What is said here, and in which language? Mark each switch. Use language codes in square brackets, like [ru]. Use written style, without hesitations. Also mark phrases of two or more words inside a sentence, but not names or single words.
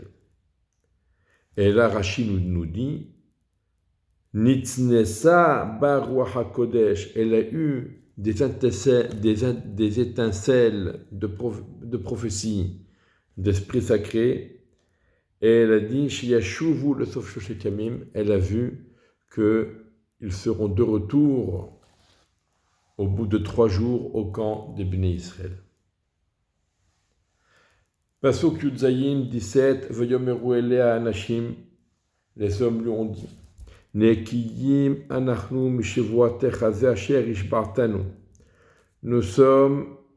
[fr] Et là, Rashi nous dit, [he] נצנצה בה רוח הקודש, [fr] elle a eu des étincelles de prophétie, d'esprit sacré, et elle a dit, [he] שישובו לסוף שלושת ימים, [fr] elle a vu qu'ils seront de retour au bout de 3 jours au camp des [he] בני ישראל. פסוק י"ז 17, ויאמרו אליה האנשים, [fr] les hommes lui ont dit, [he] נקיים אנחנו משבועתך הזה אשר השבעתנו. [fr] Nous sommes